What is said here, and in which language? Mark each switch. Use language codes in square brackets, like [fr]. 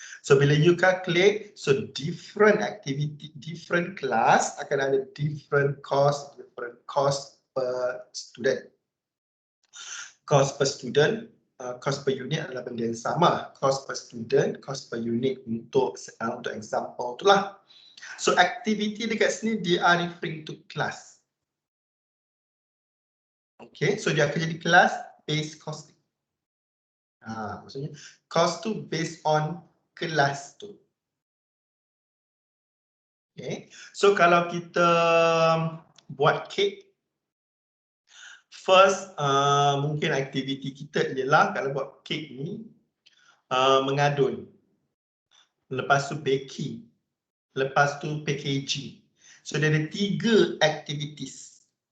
[en] So [ms] bila [en] you calculate, so different activity, different class [ms] akan ada [en] different cost per student. Cost per student, cost per unit [ms] adalah benda yang sama. [en] Cost per student, cost per unit [ms] untuk [en] example [ms] itulah. [en] So activity [ms] dekat sini dia [en] are referring to class. Okay, so [ms] dia akan jadi [en] class based costing. [ms] Maksudnya [en] cost [ms] tu [en] based on [ms] kelas tu. Okay, so kalau kita buat kek. [en] First, [ms] mungkin aktiviti kita ialah kalau buat kek ni mengadun. Lepas tu [en] baking. [ms] Lepas tu [en] packaging. So there are 3 activities.